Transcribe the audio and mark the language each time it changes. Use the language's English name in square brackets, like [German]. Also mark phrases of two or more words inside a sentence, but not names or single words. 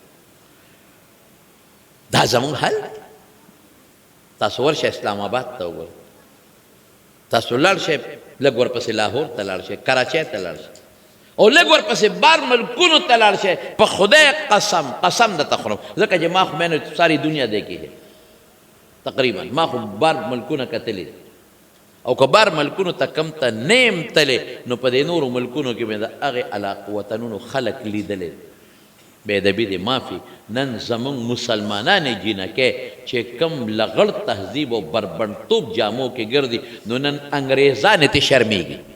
[Pashto] دا زمونږ حل تاسو ورشئ اسلام آباد ته وګورئ تاسو لاړ شئ لږ ورپسې لاهور ته لاړ شئ کراچۍ ته لاړ شئ او لږ ورپسې بار ملکونو ته لاړ شئ په خدای قسم درته خورم ځکه چې ما خو [Urdu] میں نے ساری دنیا دیکھی ہے [Pashto] تقریبا ما خو بار ملکونه کتلي او که بار ملکونو ته کم ته نیم تلې نو په دې نورو ملکونو کې مې د هغې علاقو وطنونو خلک لیدلی بې ادبي دې معافي نن زمونږ مسلمانانې جینکۍ چې کم لغړ تهذیب او بربنډتوب جامو کې ګرځي نو نن انګریزان یې ته شرمېږي